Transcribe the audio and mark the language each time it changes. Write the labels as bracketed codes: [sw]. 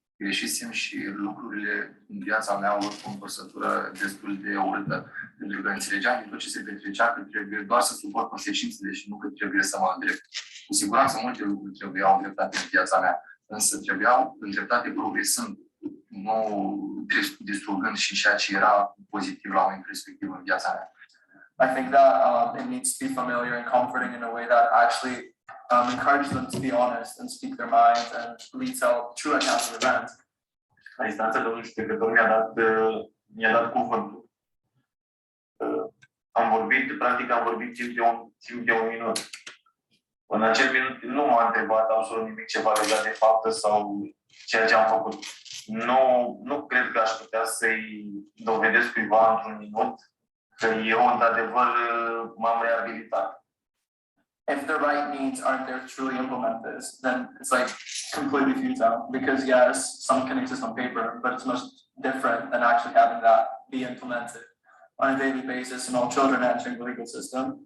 [ro] Greșisem și lucrurile în viața mea au avut o învățătură destul de urâtă, pentru că înțelegeam din tot ce se petrecea că trebuie doar să suport consecințele și nu că trebuie să mă îndrept. Cu siguranță multe lucruri trebuiau îndreptate în viața mea, însă trebuiau îndreptate progresând, nu distrugând și ceea ce era pozitiv la momentul respectiv în viața mea. [en] I think that it needs to be familiar and comforting in a way that actually encourages them to be honest and speak their minds and retell true accounts of events. [ro] La instanță, domnul judecător mi-a dat cuvântul. Am vorbit timp de un minut. În acel minut nu m-a întrebat absolut nimic ceva legat de faptă sau ceea ce am făcut. Nu cred că aș putea să-i dovedesc cuiva într-un minut că eu, într-adevăr, m-am reabilitat. [en] If the right needs aren't there to truly implement this, then it's like completely futile, because yes, some can exist on paper, but it's much different than actually having that be implemented on a daily basis in all children entering the legal system.